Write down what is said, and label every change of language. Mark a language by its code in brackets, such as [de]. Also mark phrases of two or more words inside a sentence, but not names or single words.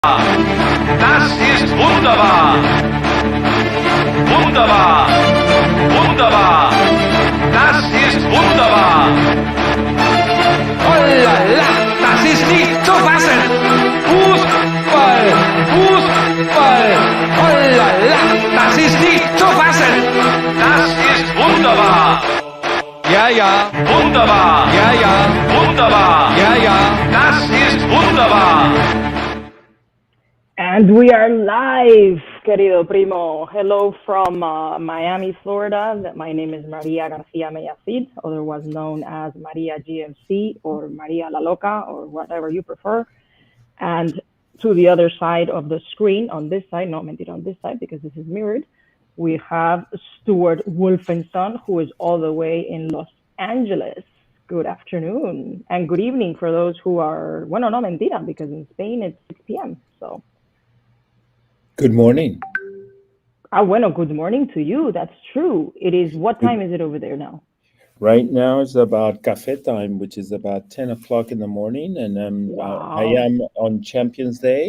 [de] Das ist wunderbar. Wunderbar. Wunderbar. Das ist wunderbar. [fr] Oh la la, [de] das ist nicht zu fassen. Fußball, Fußball. [fr] Oh la la, [de] das ist nicht zu fassen. Das ist wunderbar. Ja, ja. Wunderbar. Ja, ja. Wunderbar. Ja, ja. Das ist wunderbar. [en] And we are live, [es] querido primo. [en] Hello from Miami, Florida. My name is Maria Garcia Mellacid, otherwise known as Maria GMC or Maria La Loca or whatever you prefer. And to the other side of the screen, on this side, [es] no, mentira, [en] on this side because this is mirrored, we have Stuart Wolfenson, who is all the way in Los Angeles. Good afternoon and good evening for those who are, [es] bueno, no, mentira, [en] because in Spain it's 6 p.m. So. Good morning. Bueno, good morning to you. That's true. It is, what time is it over there now? Right now it's about cafe time, which is about 10 o'clock in the morning. And Wow. I am on Champions Day.